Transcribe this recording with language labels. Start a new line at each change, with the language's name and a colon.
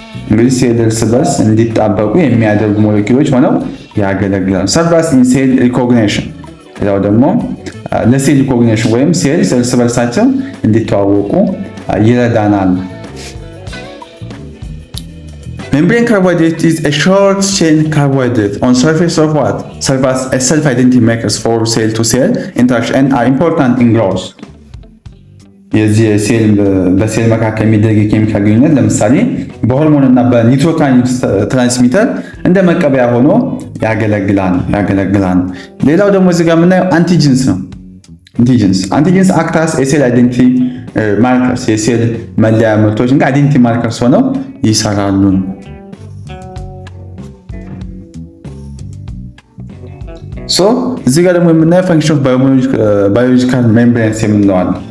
Amharic: እንግዲህ ሴል እርስ በርስ እንዲጣበቁ የሚያደርጉ ሞለኪውሎች ሆነው ያገለግላሉ።
English: ሰርቫስ ኢን ሴል ሪኮግኒሽን።
Amharic: ሌላው ደግሞ ለሴል ሪኮግኒሽን ወይም ሴልስ እርስ በርሳቸው እንዲተዋወቁ ይረዳናል።
English: Membrane carbohydrate is a short chain carbohydrate on surface of what? Serve as a self-identity markers for cell-to-cell interaction and are important in growth.
Amharic: የዚህ ሴል በሴል መካከል የሚደረግ የኬሚካል ግንኙነት ለምሳሌ በሆርሞን እና በኒውሮትራንስሚተር እንደ መቀበያ ሆኖ ያገለግላል። ሌላው ደግሞ እዚህ ጋር የምናየው አንቲጂንስ ነው። አንቲጂንስ አክት አስ የሴል አይደንቲቲ ማርከርስ፣ የሴል መለያ ምርቶች እንግዲህ አይደንቲቲ ማርከርስ ሆነው ይሰራሉ። ሶ እዚህ ጋር ደግሞ የምናየው
English: ፈንክሽን ኦፍ ባዮሎጂካል ሜምብሬንስ
Amharic: የምንለው አለ።